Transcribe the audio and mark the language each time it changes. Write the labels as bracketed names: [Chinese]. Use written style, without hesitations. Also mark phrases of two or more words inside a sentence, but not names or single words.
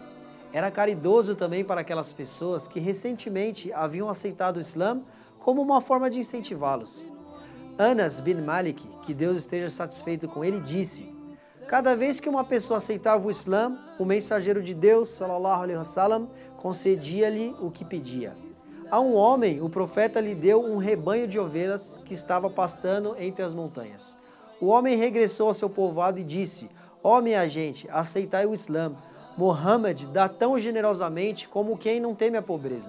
[Portuguese] Era caridoso também para aquelas pessoas que recentemente haviam aceitado o Islã como uma forma de incentivá-los. Anas bin Malik, que Deus esteja satisfeito com ele, disse: cada vez que uma pessoa aceitava o Islã, o mensageiro de Deus, [Arabic] صلى الله عليه وسلم, [Portuguese] concedia-lhe o que pedia. A um homem, o profeta lhe deu um rebanho de ovelhas que estava pastando entre as montanhas. O homem regressou ao seu povoado e disse: ó minha gente, aceitai o Islã. Muhammad dá tão generosamente como quem não teme a pobreza.